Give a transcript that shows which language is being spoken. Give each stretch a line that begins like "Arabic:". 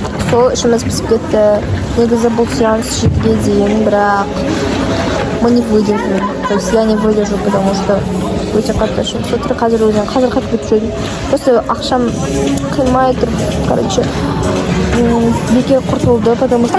Kazakh: Сол ішіміз пісіп кетті. Негізі бұл сеанс 7-ге дейін, бірақ
Russian: мы не выдержим. То есть я не выдержу, потому что
Kazakh: өте қатты ішім. Сөйтіп қазір өзім қатып кетіп просто ақшам қимай тұрып, короче, бекер құртылды,
Russian: потому что...